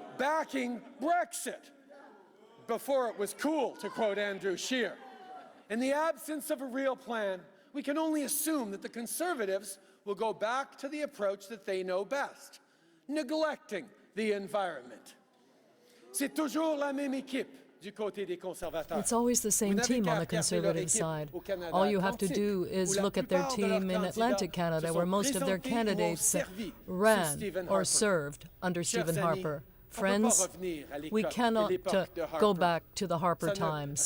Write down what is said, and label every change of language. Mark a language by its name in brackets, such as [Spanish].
[English] backing Brexit before it was cool, to quote Andrew Scheer. In the absence of a real plan, we can only assume that the Conservatives will go back to the approach that they know best, neglecting the environment. [French] C'est toujours la même équipe du côté des conservateurs. [English] It's always the same team on the Conservative side. All you have to do is look at their team in Atlantic Canada, where most of their candidates ran or served under Stephen Harper. Friends, we cannot go back to the Harper times.